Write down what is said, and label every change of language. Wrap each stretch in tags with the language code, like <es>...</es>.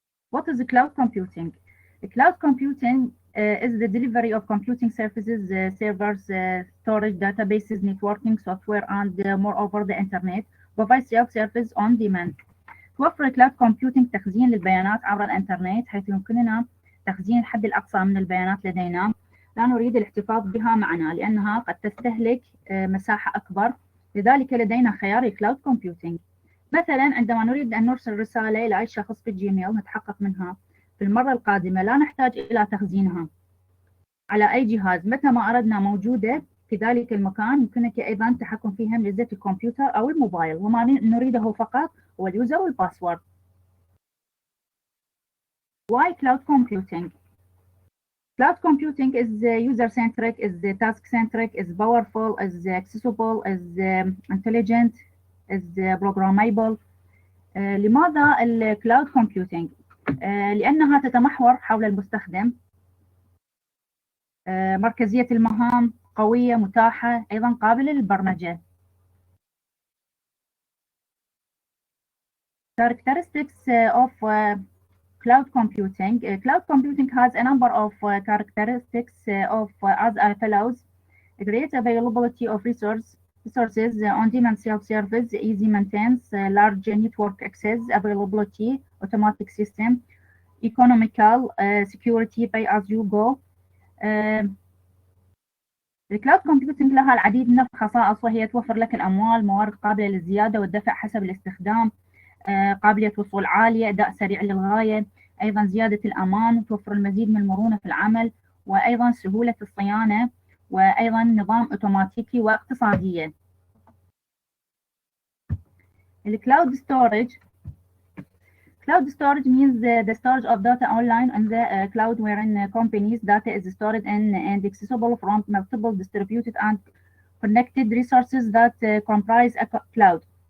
<en>What is the cloud computing? Cloud computing is the delivery of computing services, servers, storage, databases, networking, software, and moreover the internet provides self-service on demand.</en> <ar>توفر كلاود كومبيوتنج تخزين للبيانات عبر الإنترنت، حيث يمكننا تخزين الحد الأقصى من البيانات لدينا. لا نريد الاحتفاظ بها معنا لأنها قد تستهلك مساحة أكبر، لذلك لدينا خيار الكلاود كومبيوتنج. مثلا عندما نريد أن نرسل رسالة إلى أي شخص في الجيميل نتحقق منها في المرة القادمة، لا نحتاج إلى تخزينها على أي جهاز متى ما أردنا موجودة في ذلك المكان. يمكنك أيضا التحكم فيها من جهة الكمبيوتر أو الموبايل، وما نريده فقط هو اليوزر والباسورد.</ar> <en>Why cloud computing? Cloud computing is user-centric, is task-centric, is powerful, is accessible, is intelligent, is programmable.</en> <ar>لماذا الكلاود كومبيوتينج؟ لأنها تتمحور حول المستخدم، مركزية المهام، قوية، متاحة، أيضا قابلة للبرمجة.</ar> <en>Characteristics of cloud computing. Cloud computing has a number of characteristics as follows: great availability of resources, on-demand self-service, easy maintenance, large network access, availability, automatic system, economical, security, pay as you go.</en> <ar>الكلاود كومبيوتنج لها العديد من الخصائص، وهي توفر لك الأموال، موارد قابلة للزيادة والدفع حسب الاستخدام، قابلية وصول عالية، أداء سريع للغاية، أيضا زيادة الأمان، وتوفر المزيد من المرونة في العمل، وأيضا سهولة الصيانة، وأيضا نظام أوتوماتيكي واقتصادية. الكلاود ستورج.</ar> <en>Cloud storage means the storage of data online on the cloud, wherein companies' data is stored in and accessible from multiple distributed and connected resources that comprise a cloud.</en>